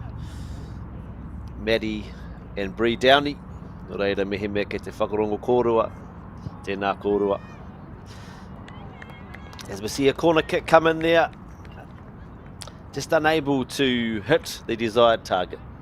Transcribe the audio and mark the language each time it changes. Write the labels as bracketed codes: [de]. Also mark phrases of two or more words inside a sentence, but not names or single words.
[en] Maddie and Bree Downey. [mi] Nō reira mehe mea kei te whakarongo kōrua, tēnā kōrua. [en] As we see a corner kick come in there, just unable to hit the desired target.